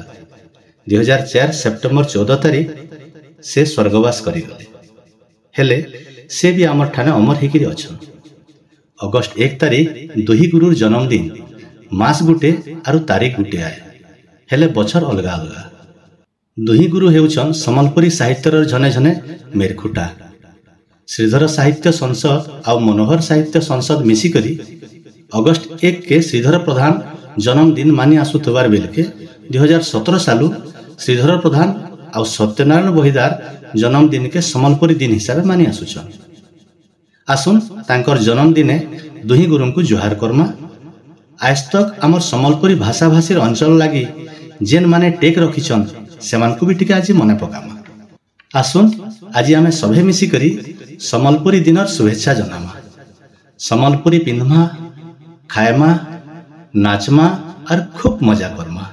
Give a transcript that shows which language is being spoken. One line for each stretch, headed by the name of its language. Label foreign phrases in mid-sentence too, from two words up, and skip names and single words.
Sambalpuri: 2004 ସେପ୍ଟେମ୍ବର 14 ତାରିଖ ସେ ସ୍ୱର୍ଗବାସ କରିଗଲେ। ହେଲେ ସେ ଭି ଆମର ଠାନେ ଅମର ହେକିରି ଅଛନ୍। ଅଗଷ୍ଟ 1 ତାରିଖ ଦୁହି ଗୁରୁର ଜନ୍ମଦିନ ମାସ ଗୁଟେ ଆରୁ ତାରିଖ ଗୁଟେ ଆଏ। ହେଲେ ବଛର ଅଲଗା ଅଲଗା। ଦୁହି ଗୁରୁ ହେଉଛନ୍ ସମଲପୁରୀ ସାହିତ୍ୟର ଝନେ ଝନେ ମେରଖୁଣ୍ଟା। ଶ୍ରୀଧର ସାହିତ୍ୟ ସଂସଦ ଆଉ ମନୋହର ସାହିତ୍ୟ ସଂସଦ ମିସି କରି ଅଗଷ୍ଟ 1 କେ ଶ୍ରୀଧର ପ୍ରଧାନ ଜନ୍ମଦିନ ମାନି ଆସୁଥିବାର ବେଲକେ 2017 ସାଲୁ ଶ୍ରୀଧର ପ୍ରଧାନ ଆଉ ସତ୍ୟନାରାୟଣ ବହିଦାର ଜନ୍ମଦିନ କେ ସମଲପୁରୀ ଦିନ ହିସାବ ମାନି ଆସୁଛନ୍। ଆସୁନ୍ ତାଙ୍କର ଜନ୍ମଦିନେ ଦୁହି ଗୁରୁ କୁ ଜୁହାର କରମା। ଆଜ ତକ ଆମର ସମଲପୁରୀ ଭାଷା ଭାଷୀର ଅଞ୍ଚଳ ଲାଗି ଯେନ ମାନେ ଟେକ ରଖିଛନ୍ ସେମାନ କୁ ଭି ଟିକେ ଆଜ ମନେ ପକାମା। ଆସୁନ୍ ଆଜ ଆମେ ସଭେ ମିସି କରି ସମଲପୁରୀ ଦିନର ଶୁଭେଚ୍ଛା ଜଣାମା। ସମଲପୁରୀ ପିନ୍ଧମା, ଖାଏମା, ନାଚମା ଆଉର ଖୁବ୍ ମଜା କରମା।